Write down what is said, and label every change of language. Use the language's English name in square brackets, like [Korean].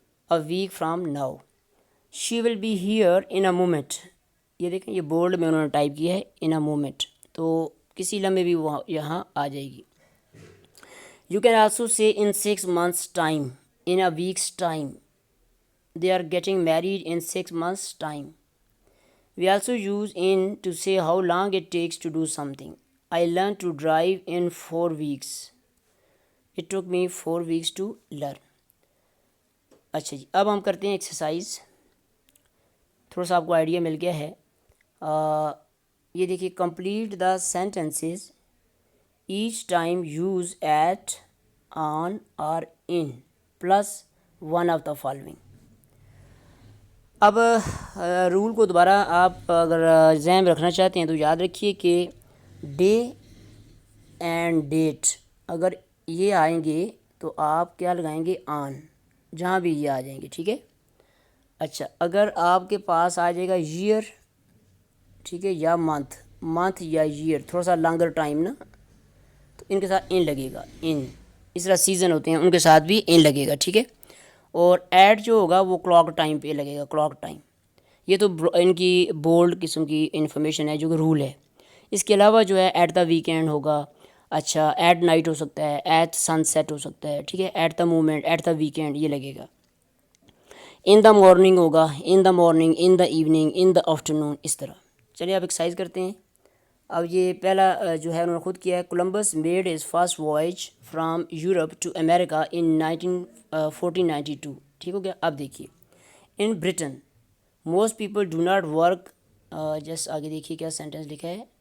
[English] A week from now. She will be here in a moment. [Urdu] یہ دیکھیں یہ board میں انہوں نے ٹائپ کیا ہے [English] in a moment, [Urdu] تو کسی لمحے بھی وہ یہاں آ جائے گی. [English] You can also say in 6 months time, in a weeks time. They are getting married in 6 months time. We also use in to say how long it takes to do something. I learned to drive in 4 weeks. It took me 4 weeks to learn. [Urdu] اچھا جی اب ہم کرتے ہیں exercise. تھوڑا سا آپ کو idea مل گیا ہے. یہ دیکھیے [English] Complete the sentences each time use at on or in plus one of the following. [Urdu] اب رول کو دوبارہ آپ اگر ذہن میں رکھنا چاہتے ہیں تو یاد رکھیے کہ ڈے اینڈ ڈیٹ اگر یہ آئیں گے تو آپ کیا لگائیں گے؟ آن، جہاں بھی یہ آ جائیں گے، ٹھیک ہے. اچھا، اگر آپ کے پاس آ جائے گا ایئر، ٹھیک ہے، یا منتھ یا ایئر، تھوڑا سا لانگر ٹائم نا، تو ان کے ساتھ ان لگے گا، ان. اس طرح سیزن ہوتے ہیں ان کے ساتھ بھی ان لگے گا، ٹھیک ہے. اور ایٹ جو ہوگا وہ کلاک ٹائم پہ لگے گا، کلاک ٹائم. یہ تو ان کی بولڈ قسم کی انفارمیشن ہے جو کہ رول ہے. اس کے علاوہ جو ہے ایٹ دا ویکینڈ ہوگا، اچھا ایٹ نائٹ ہو سکتا ہے، ایٹ سن سیٹ ہو سکتا ہے، ٹھیک ہے، at the moment, at the weekend یہ لگے گا. [English] in the morning ہوگا، in the morning, in the evening, in the afternoon, [Urdu] اس طرح. چلیے آپ ایکسرسائز کرتے ہیں. اب یہ پہلا جو ہے انہوں نے خود کیا ہے. [English] Columbus made his first voyage from Europe to America in 1492. [Urdu] ٹھیک ہو گیا. اب دیکھیے [English] In Britain most people do not work. [Urdu] Just آگے دیکھیے کیا سینٹینس لکھا ہے.